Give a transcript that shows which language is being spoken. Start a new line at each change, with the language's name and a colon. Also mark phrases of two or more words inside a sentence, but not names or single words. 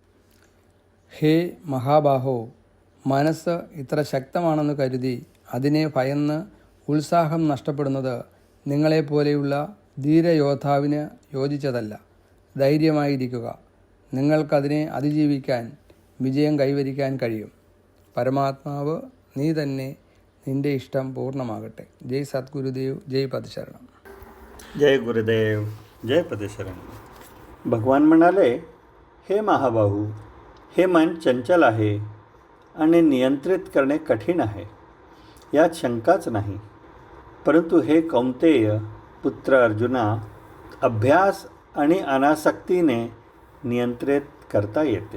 Malayalam: ഹേ മഹാബാഹോ, മനസ്സ് ഇത്ര ശക്തമാണെന്ന് കരുതി അതിനെ ഭയന്ന് ഉത്സാഹം നഷ്ടപ്പെടുന്നത് നിങ്ങളെപ്പോലെയുള്ള ധീരയോദ്ധാവിന് യോജിച്ചതല്ല. ധൈര്യമായിരിക്കുക. നിങ്ങൾക്കതിനെ അതിജീവിക്കാൻ, വിജയം കൈവരിക്കാൻ കഴിയും. പരമാത്മാവ് നീ തന്നെ, നിന്റെ ഇഷ്ടം പൂർണ്ണമാകട്ടെ.
Hindi: जय सद्गुरुदेव, जय पदशरण. जय गुरुदेव, जय पदशरण.
Marathi: भगवान म्हणाले, हे महाबाहू, हे मन चंचल आहे आणि नियंत्रित करणे कठीण आहे, यात शंकाच नाही. परंतु हे कौंतेय पुत्र अर्जुना, अभ्यास आणि अनासक्तीने नियंत्रित करता येते.